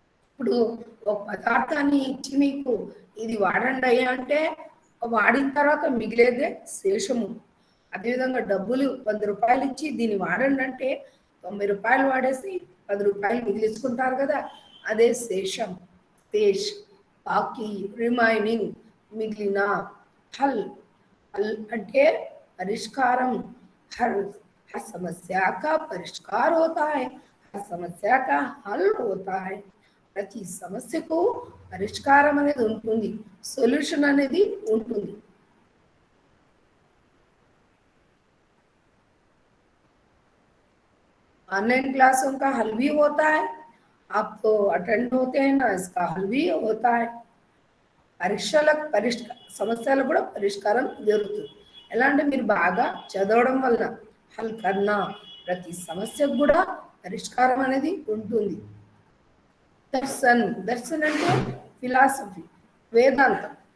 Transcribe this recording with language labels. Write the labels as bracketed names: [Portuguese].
[Telugu] ఇప్పుడు ఒక పదార్థాన్ని ఇచ్చి మీకు ఇది వాడండి అయ్యా అంటే, వాడిన తర్వాత మిగిలేదే శేషము. అదేవిధంగా డబ్బులు 10 రూపాయలు ఇచ్చి దీన్ని వాడండి అంటే 90 రూపాయలు వాడేసి 10 రూపాయలు మిగిలించుకుంటారు కదా, అదే శేషం, శేష్, బాకీ, రిమైనింగ్, మిగిలిన। హల్, హల్ అంటే పరిష్కారం। [Hindi] हर हर समस्या का परिष्कार होता है, हर समस्या का हल होता है। [Telugu] ప్రతి సమస్యకు పరిష్కారం అనేది ఉంటుంది, సొల్యూషన్ అనేది ఉంటుంది। [Hindi] ऑनलाइन क्लासों का हल भी होता है, आप तो अटेंड होते हैं ना, इसका हल भी होता है। [Telugu] పరీక్షలకు సమస్యలకు కూడా పరిష్కారం జరుగుతుంది। ఎలా అంటే మీరు బాగా చదవడం వల్ల [Hindi] హల్ కర్నా, [Telugu] ప్రతి సమస్యకు కూడా పరిష్కారం అనేది ఉంటుంది। దర్శన్, దర్శన్ అంటే ఫిలాసఫీ, వేదాంతం।